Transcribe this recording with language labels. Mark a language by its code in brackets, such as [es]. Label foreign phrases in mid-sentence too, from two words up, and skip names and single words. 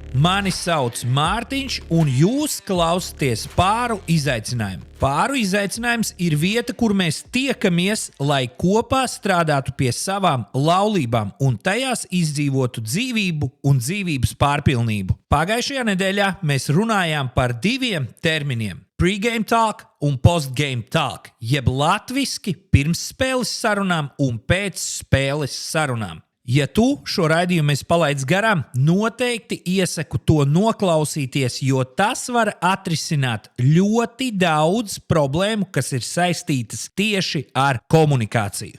[lv] Mani sauc Mārtiņš, un jūs klausāties Pāru izaicinājumu. Pāru izaicinājums ir vieta, kur mēs tiekamies, lai kopā strādātu pie savām laulībām un tajās izdzīvotu dzīvību un dzīvības pārpilnību. Pagājušajā nedēļā mēs runājām par diviem terminiem – [en] pre-game talk un post-game talk, [lv] jeb latviski pirmsspēles sarunām un pēcspēles sarunām. Ja tu šo raidījumu esi palaidis garām, noteikti iesaku to noklausīties, jo tas var atrisināt ļoti daudz problēmu, kas ir saistītas tieši ar komunikāciju.